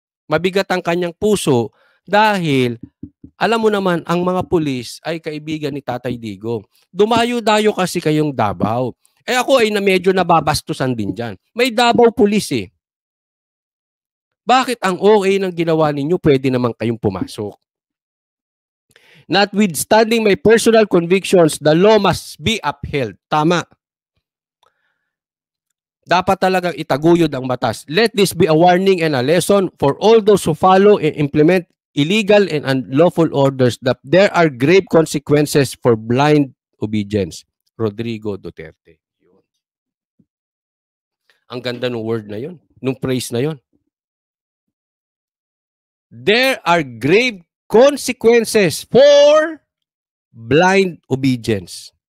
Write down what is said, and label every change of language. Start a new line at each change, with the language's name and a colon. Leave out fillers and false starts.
Filipino: Mabigat ang kanyang puso dahil alam mo naman, ang mga pulis ay kaibigan ni Tatay Digong. Dumayo-dayo kasi kayong Davao. Ako ay medyo nababastusan din dyan. May Davao pulis eh. Bakit ang OA ng ginawa ninyo, pwede naman kayong pumasok?
English: Notwithstanding my personal convictions, the law must be upheld.
Filipino: Tama. Dapat talagang itaguyod ang batas.
English: Let this be a warning and a lesson for all those who follow and implement illegal and unlawful orders that there are grave consequences for blind obedience. Rodrigo Duterte.
Filipino: Ang ganda ng word na yun, nung phrase na yun.
English: There are grave consequences for blind obedience.